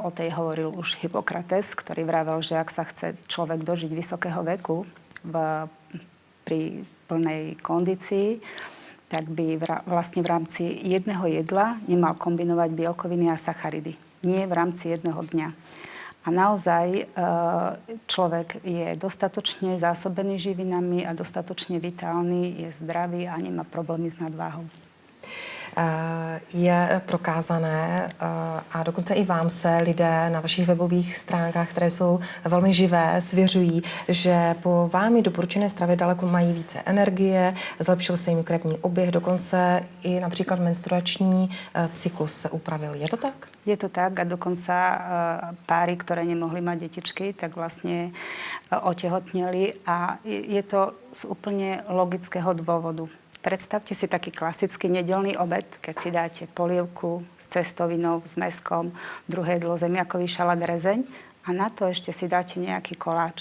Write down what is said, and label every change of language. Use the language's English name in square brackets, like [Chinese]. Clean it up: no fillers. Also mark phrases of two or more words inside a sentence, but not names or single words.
[Slovak] O tej hovoril už Hippokrates, ktorý vravel, že ak sa chce človek dožiť vysokého veku pri plnej kondícii, tak by vlastne v rámci jedného jedla nemal kombinovať bielkoviny a sacharidy. Nie v rámci jedného dňa. A naozaj človek je dostatočne zásobený živinami a dostatočne vitálny, je zdravý a nemá problémy s nadváhou. [Czech] Je prokázané a dokonce i vám se lidé na vašich webových stránkách, které jsou velmi živé, svěřují, že po vámi doporučené stravě daleko mají více energie, zlepšil se jim krevní oběh, dokonce i například menstruační cyklus se upravil. Je to tak? [Slovak] Je to tak a dokonca páry, ktoré nemohli mať detičky, tak vlastne otehotneli a je to z úplne logického dôvodu. Predstavte si taký klasický nedeľný obed, keď si dáte polievku s cestovinou, s mäskom, druhé jedlo zemiakový šalát, rezeň a na to ešte si dáte nejaký koláč.